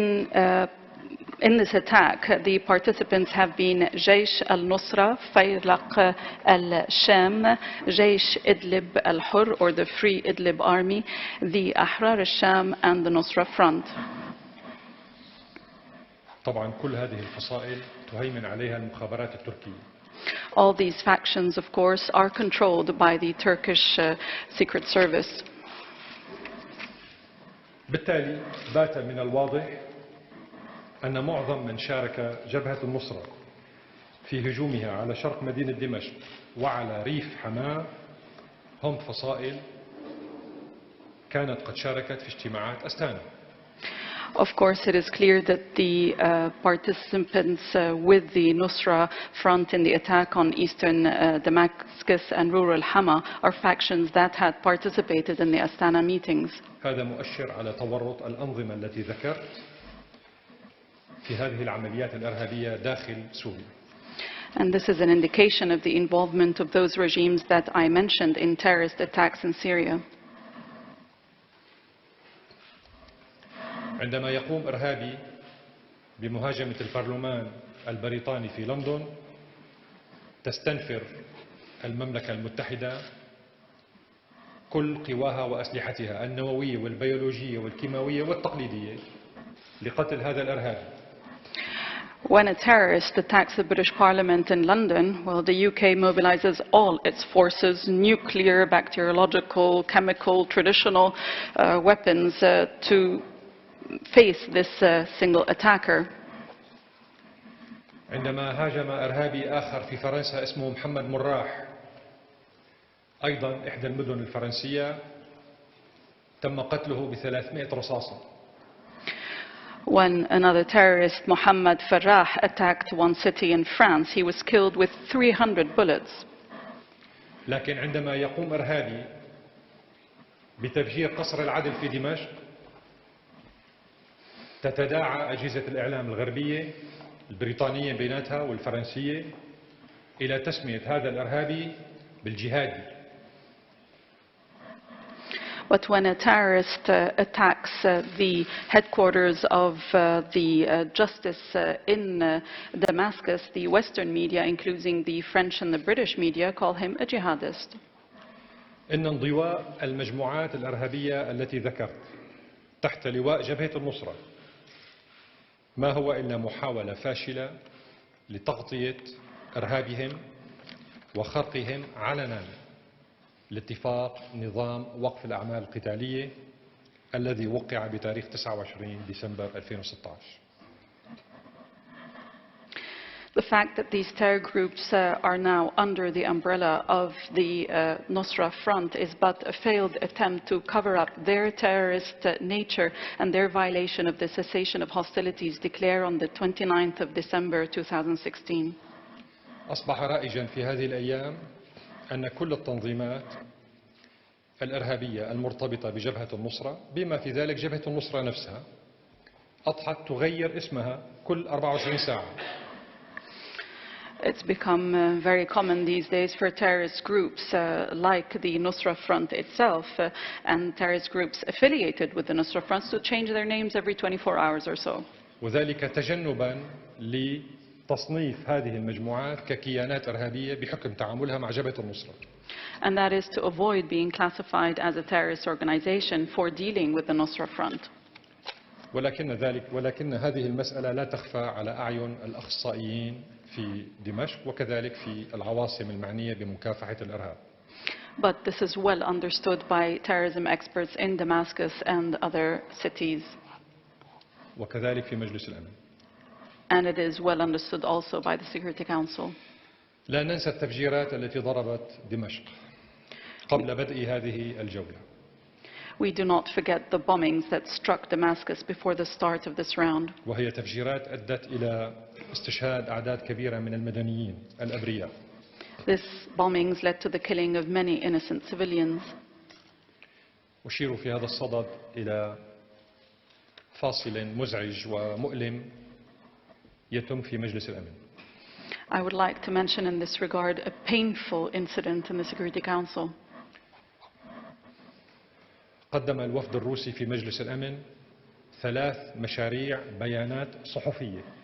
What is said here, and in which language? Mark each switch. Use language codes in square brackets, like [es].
[en] In this attack, the participants have been Jaysh al-Nusra, Faylaq al-Sham, Jaysh Idlib al-Hur, or the Free Idlib Army, the Ahrar al-Sham, and the Nusra Front. [ar] طبعا كل هذه الفصائل تهيمن عليها المخابرات التركية. [en] All these factions, of course, are controlled by the Turkish Secret Service. [ar] بالتالي بات من الواضح أن معظم من شارك جبهة النصرة في هجومها على شرق مدينة دمشق وعلى ريف حماة هم فصائل كانت قد شاركت في اجتماعات أستانا. [en] Of course, it is clear that the participants with the Nusra Front in the attack on eastern Damascus and rural Hama are factions that had participated in the Astana meetings. [ar] هذا مؤشر على تورط الأنظمة التي ذكرت في هذه العمليات الإرهابية داخل سوريا. [en] And this is an indication of the involvement of those regimes that I mentioned in terrorist attacks in Syria. [ar] عندما يقوم إرهابي بمهاجمة البرلمان البريطاني في لندن تستنفر المملكة المتحدة كل قواها وأسلحتها النووية والبيولوجية والكيماوية والتقليدية لقتل هذا الإرهابي. [en] When a terrorist attacks the British Parliament in London, well, the UK mobilizes all its forces, nuclear, bacteriological, chemical, traditional weapons to face this single attacker. [ar] عندما هاجم إرهابي آخر في فرنسا اسمه محمد مراح أيضا إحدى المدن الفرنسية تم قتله ب300 رصاصة. [en] When another terrorist, Mohammed Farah, attacked one city in France, he was killed with 300 bullets. [ar] لكن عندما يقوم إرهابي بتفجير قصر العدل في دمشق تتداعى أجهزة الإعلام الغربية البريطانية بيناتها والفرنسية إلى تسمية هذا الإرهابي بالجهادي. [en] But when a terrorist attacks the headquarters of the justice in Damascus, the Western media, including the French and the British media, call him a jihadist. [ar] إن انضواء المجموعات الإرهابية التي ذكرت تحت لواء جبهة النصرة ما هو إلا محاولة فاشلة لتغطية إرهابهم وخرقهم علنا لاتفاق نظام وقف الأعمال القتالية الذي وقع بتاريخ 29 ديسمبر 2016. [en] The fact that these terror groups are now under the umbrella of the Nusra Front is but a failed attempt to cover up their terrorist nature and their violation of the cessation of hostilities declared on the 29th of December 2016. [ar] أصبح رائجا في هذه الأيام أن كل التنظيمات الإرهابية المرتبطة بجبهة النصرة بما في ذلك جبهة النصرة نفسها أضحت تغير اسمها كل 24 ساعة. [en] It's become very common these days for terrorist groups like the Nusra Front itself and terrorist groups affiliated with the Nusra Front to change their names every 24 hours or so. [ar] وذلك تجنبا لتصنيف هذه المجموعات ككيانات إرهابية بحكم تعاملها مع جبهة النصرة. [en] And that is to avoid being classified as a terrorist organization for dealing with the Nusra Front. [ar] ولكن هذه المسألة لا تخفى على أعين الأخصائيين في دمشق وكذلك في العواصم المعنية بمكافحة الإرهاب. [en] But this is well understood by terrorism experts in Damascus and other cities. [ar] وكذلك في مجلس الأمن. [en] And it is well understood also by the Security Council. [ar] لا ننسى التفجيرات التي ضربت دمشق قبل بدء هذه الجولة. [en] We do not forget the bombings that struck Damascus before the start of this round. [ar] وهي تفجيرات أدت إلى استشهاد أعداد كبيرة من المدنيين الأبرياء. [en] This bombings led to the killing of many innocent civilians. [ar] أشير في هذا الصدد إلى فاصل مزعج ومؤلم يتم في مجلس الأمن. [en] I would like to mention in this regard a painful incident in the Security Council. [ar] قدم الوفد الروسي في مجلس الأمن 3 مشاريع بيانات صحفية.